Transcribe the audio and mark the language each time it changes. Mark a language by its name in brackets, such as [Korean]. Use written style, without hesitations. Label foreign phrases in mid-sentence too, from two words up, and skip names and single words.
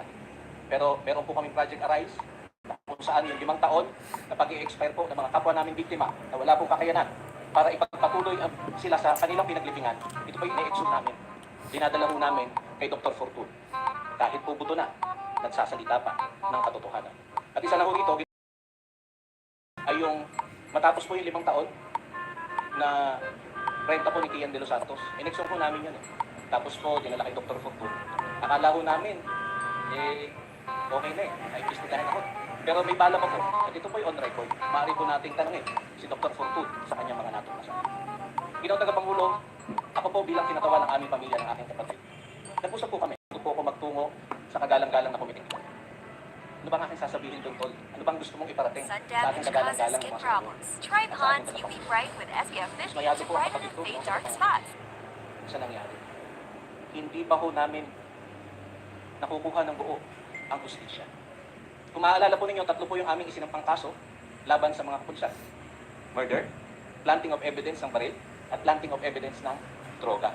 [Filipino] Pero meron po kaming Project Arise, kung saan yung 5 taon na pag-i-expire po ng mga kapwa namin biktima na wala pong kakayanan para ipagpatuloy sila sa kanilang pinaglibingan. Ito po yung i-exhume namin. Dinadala po namin kay Dr. Fortune. Kahit po buto na, nagsasalita pa ng katotohanan. At isa na ho rito ay yung matapos po yung 5 taon na renta po ni Kian de los Santos. In-exhume po namin yun eh. Tapos po, dinala kay Dr. Fortune. Akala ho namin, okay na eh, naimbestigahan ako. Pero may bala pa po, at ito po yung on record. Maaari po nating tanongin si Dr. Fortune sa kanyang mga natuklasan. Ginawang tagapangulo, ako po bilang kinatawan ng aming pamilya ng aking kapatid. Nag-usap po kami. Ito po ako magtungo sa kagalang-galang na committee. Ano bang aking sasabihin doon, Tol? Ano bang gusto mong iparating [English] Sun [Filipino] sa ating [English] damage causes [Filipino] kagalang-galang [English] skin [Filipino] mga [English] problems. Try Pond's UV Bright with SPF 50 to brighten and fade dark spots. [Filipino] Sa nangyari? Hindi pa ho namin nakukuha ng buo ang hustisya. Kung maaalala po ninyo, 3 po yung aming isinampang kaso laban sa mga kapulisan. [English] Murder, planting of evidence [Filipino] ng baril, at [English] planting of evidence [Filipino] ng droga.